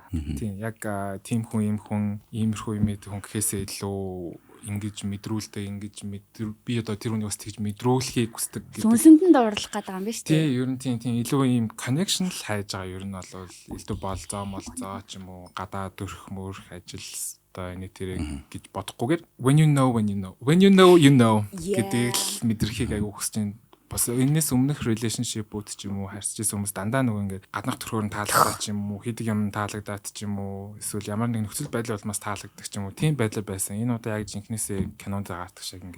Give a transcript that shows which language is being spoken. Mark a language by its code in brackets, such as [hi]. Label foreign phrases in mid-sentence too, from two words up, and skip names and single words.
[mn] Тийм яг тийм хүн ийм хүн иймэрхүү юм ийм хүн гэхээсээ илүү ингэж мэдрүүлдэг ингэж би одоо тэр үнийг бас тэгж мэдрүүлэхийг хүсдэг гэдэг. Сүнсэнд орлох гэдэг юм биш үү? Тийм ер нь тийм илүү ийм connection л хайж байгаа. Ер нь бол илүү болзоо ч юм уу гадаа дөрөх мөрөх ажил одоо энэ тэрэг гэж бодохгүйгээр [en] when you know [mn] гэдэг л мэдрэхийг айгу хүсэж байна. Бас энэс өмнөх relationship-ууд ч юм уу харьцажсэн хүмүүс дандаа нөгөө ингээд гаднах төрхөөр нь таалагдаад ч юм уу хийдэг юм таалагдаад ч юм уу эсвэл ямар нэг нөхцөл байдал болмоос таалагддаг ч юм уу тийм байдал байсан. Энэ удаа яг жинхнээсээ кинонд гардаг шиг ингээд